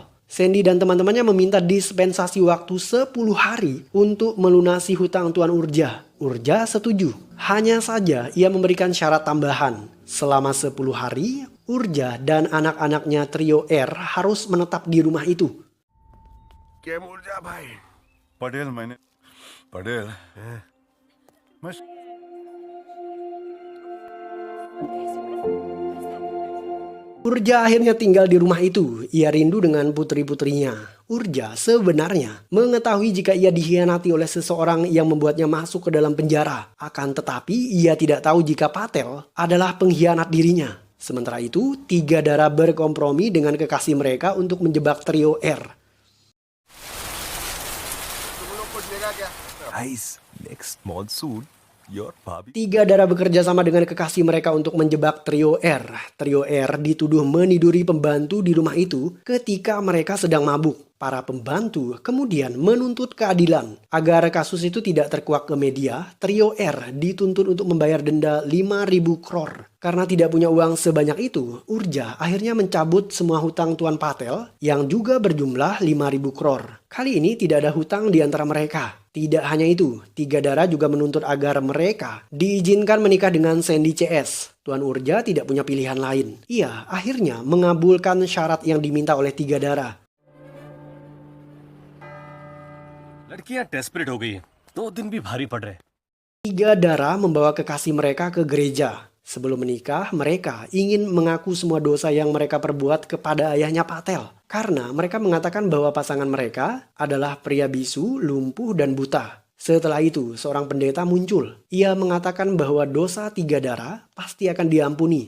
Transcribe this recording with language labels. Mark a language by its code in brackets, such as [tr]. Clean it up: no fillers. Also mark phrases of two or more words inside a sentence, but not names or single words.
[id] Sandy dan teman-temannya meminta dispensasi waktu 10 hari untuk melunasi hutang Tuan Urja. Urja setuju. Hanya saja ia memberikan syarat tambahan. Selama 10 hari, Urja dan anak-anaknya trio R harus menetap di rumah itu. [hi] के मुर्जा भाई पटेल मैंने पटेल मैं [id] Urja akhirnya tinggal di rumah itu. Ia rindu dengan putri-putrinya. Urja sebenarnya mengetahui jika ia dikhianati oleh seseorang yang membuatnya masuk ke dalam penjara. Akan tetapi ia tidak tahu jika Patel adalah pengkhianat dirinya. Sementara itu, tiga darah berkompromi dengan kekasih mereka untuk menjebak trio R. guys next monsoon your Bobby Tiga darah bekerja sama dengan kekasih mereka untuk menjebak trio R. Trio R dituduh meniduri pembantu di rumah itu ketika mereka sedang mabuk. Para pembantu kemudian menuntut keadilan. Agar kasus itu tidak terkuak ke media, trio R dituntut untuk membayar denda 5.000 crore. Karena tidak punya uang sebanyak itu, Urja akhirnya mencabut semua hutang Tuan Patel yang juga berjumlah 5.000 crore. Kali ini tidak ada hutang di antara mereka. Tidak hanya itu, tiga darah juga menuntut agar mereka diizinkan menikah dengan Sandy CS. Tuan Urja tidak punya pilihan lain. Ia akhirnya mengabulkan syarat yang diminta oleh tiga darah. [hi] लड़कियां डेस्परेट हो गई हैं 2 दिन भी भारी पड़ रहे. [id] Tiga darah membawa kekasih mereka ke gereja. Sebelum menikah, mereka ingin mengaku semua dosa yang mereka perbuat kepada ayahnya Patel. Karena mereka mengatakan bahwa pasangan mereka adalah pria bisu, lumpuh, dan buta. Setelah itu, seorang pendeta muncul. Ia mengatakan bahwa dosa tiga darah pasti akan diampuni.